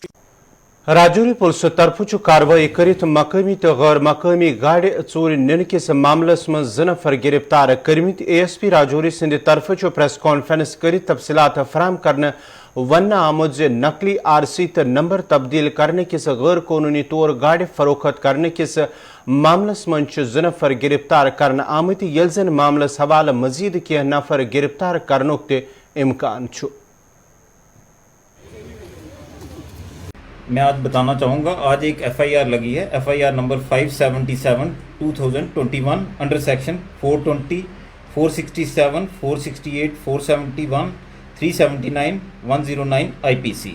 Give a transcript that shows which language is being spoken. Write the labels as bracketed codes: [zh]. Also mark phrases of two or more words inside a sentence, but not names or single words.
[ks] राजौरी पुलिस तरफ कार्रवाई करित मकामी तो गैर मकामी गाड़ी चोरी निन किस मामलस में 2 नफर गिरफ्तार करमित। ASP राजौरी सिंध तरफ [en] press conference [ks] कर तफसीलात फराम करने वन आमुद जे नकली RC तो नंबर तब्दील करने किस गैर कानूनी तौर गाड़ी फरोख्त करने किस मामलस में 2 नफर गिरफ्तार करने आमत यल जन मामलस हवाले मजीद कह नफर गिरफ्तार करनुक ते इम्कान छु। [hi] मैं आज बताना चाहूँगा, आज एक FIR लगी है, FIR नंबर 577/2021 [en] under section [hi] 420, 467, 468, 471, 379, 109 IPC।